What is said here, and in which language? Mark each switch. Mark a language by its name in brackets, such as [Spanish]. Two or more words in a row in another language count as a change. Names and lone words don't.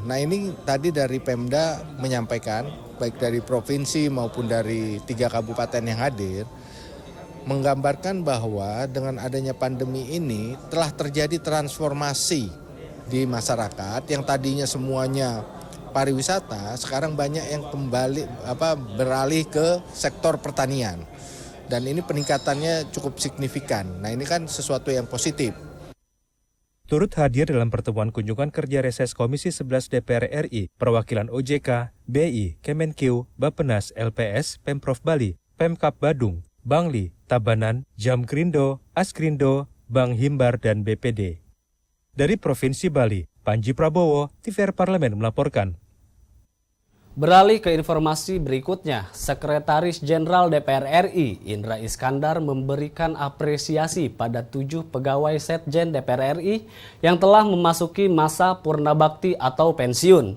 [Indonesian] Nah, ini tadi dari Pemda menyampaikan, baik dari provinsi maupun dari 3 kabupaten yang hadir, menggambarkan bahwa dengan adanya pandemi ini telah terjadi transformasi di masyarakat yang tadinya semuanya pariwisata, sekarang banyak yang beralih ke sektor pertanian. Dan ini peningkatannya cukup signifikan. Nah, ini kan sesuatu yang positif. turut hadir dalam pertemuan kunjungan kerja reses Komisi 11 DPR RI, perwakilan OJK, BI, Kemenkeu, Bappenas, LPS, Pemprov Bali, Pemkab Badung, Bangli, Tabanan, Jamkrindo, Askrindo, Bank Himbar, dan BPD. Dari Provinsi Bali, Panji Prabowo, TVR Parlemen melaporkan. Beralih ke informasi berikutnya, Sekretaris Jenderal DPR RI Indra Iskandar memberikan apresiasi pada 7 pegawai Setjen DPR RI yang telah memasuki masa purnabakti atau pensiun.